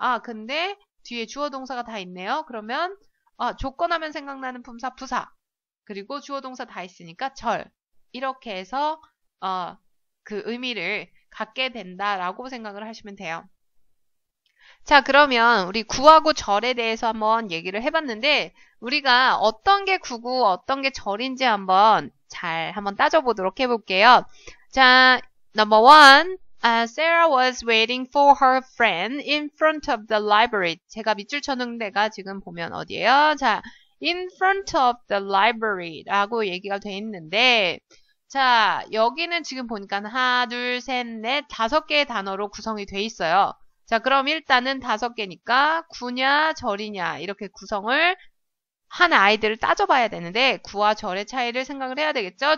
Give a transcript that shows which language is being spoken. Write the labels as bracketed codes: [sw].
[ko] 근데 뒤에 주어 동사가 다 있네요. 그러면 조건하면 생각나는 품사 부사 그리고 주어 동사 다 있으니까 절 이렇게 해서 그 의미를 갖게 된다라고 생각을 하시면 돼요. 자, 그러면 우리 구하고 절에 대해서 한번 얘기를 해봤는데 우리가 어떤 게 구고 어떤 게 절인지 한번 따져보도록 해볼게요. [en] 자, number one, Sarah was waiting for her friend in front of the library. [ko] 제가 밑줄 쳐놓은 데가 지금 보면 어디예요? 자, [en] in front of the library [ko] 라고 얘기가 돼 있는데 자, 여기는 지금 보니까 하나, 둘, 셋, 넷, 5개의 단어로 구성이 돼 있어요. 자, 그럼 일단은 5개니까 구냐 절이냐 이렇게 구성을 한 아이들을 따져봐야 되는데 구와 절의 차이를 생각을 해야 되겠죠.